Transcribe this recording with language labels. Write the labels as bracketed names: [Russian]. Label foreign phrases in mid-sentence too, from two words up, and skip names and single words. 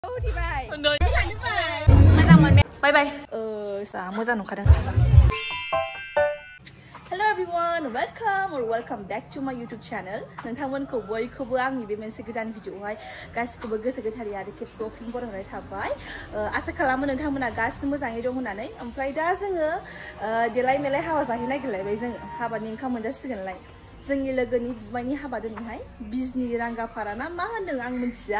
[English] hwibai. Bye bye. [Bodo] Moja nungkadang. [English] Hello everyone, welcome back to my YouTube channel. [Bodo] नोंथांमोनखौ बयखौबो आंनि बे मोनसे गोदान भिडिअआवहाय गासिखौबो गोसो गोथारै आरो खेबसेबाव फिन बरायहरनाय थाबाय। आसा खालामो नोंथांमोना गासिबो मोजाङै दं होननानै। ओमफ्राय दा जोङो देलाय मेलाय हाबा जाहैनो नागिरलायबाय जोङो। हाबानि ओंखाम मोनजासिगोनलाय। जोंनि लोगोनि बिमायनि हाबा दिनैहाय बिजनि रांगापारा ना मा होनदों आं मिथिया।